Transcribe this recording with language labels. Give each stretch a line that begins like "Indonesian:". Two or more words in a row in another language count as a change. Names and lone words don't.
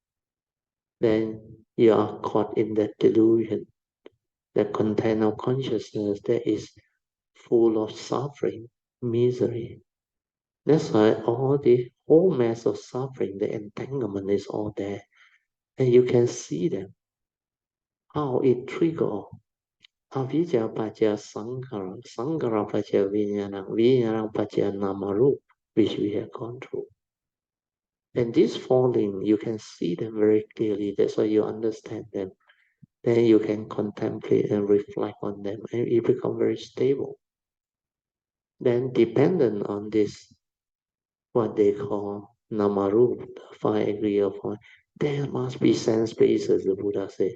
English: Then you are caught in that delusion, the content of consciousness that is full of suffering, misery. That's why all the whole mass of suffering, the entanglement is all there. And you can see them, how it triggers.
Pali: Avijja pacha sankhara, sankhara pacha vijnana, vijnana pacha namarup,
English: which we have gone through. And this falling, you can see them very clearly. That's why you understand them. Then you can contemplate and reflect on them, and you become very stable. Then dependent on this, what they call namarup, the 5 agreeable points, there must be sense bases, the Buddha said.